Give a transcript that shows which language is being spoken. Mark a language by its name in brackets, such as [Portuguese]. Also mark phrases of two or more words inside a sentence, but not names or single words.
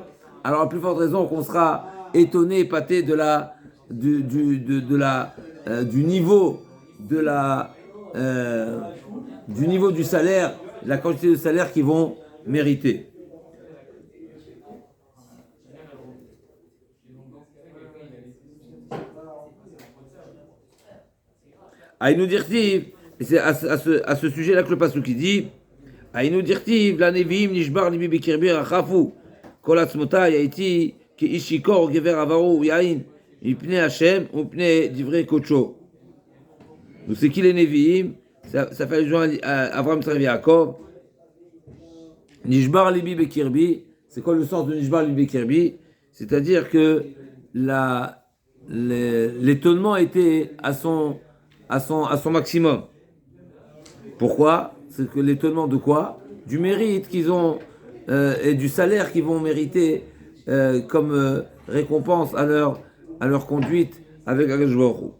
[French] Alors à plus forte raison qu'on sera étonné, épaté du niveau du salaire, de la quantité de salaire qu'ils vont mériter. [Hebrew] היינו דכתיב, [French] et c'est à ce sujet-là que le pasuk qui dit [Hebrew] היינו דכתיב, לנביאים נשבר לבי בקרבי רחפו. כל עצמותיי הייתי כאיש שיכור גבר עברו יין מפני השם ומפני דברי קודשו. [French] Donc c'est qui les Nevi'im? Ça fait allusion à Abraham, Sarah et Yaakov. [Hebrew] נשבר לבי בקרבי, [French] c'est quoi le sens de [Hebrew] נשבר לבי בקרבי? [French] C'est-à-dire que l'étonnement était à son maximum. Pourquoi? C'est que l'étonnement de quoi? Du mérite qu'ils ont et du salaire qu'ils vont mériter comme récompense à leur conduite avec [Hebrew] הקדוש ברוך הוא.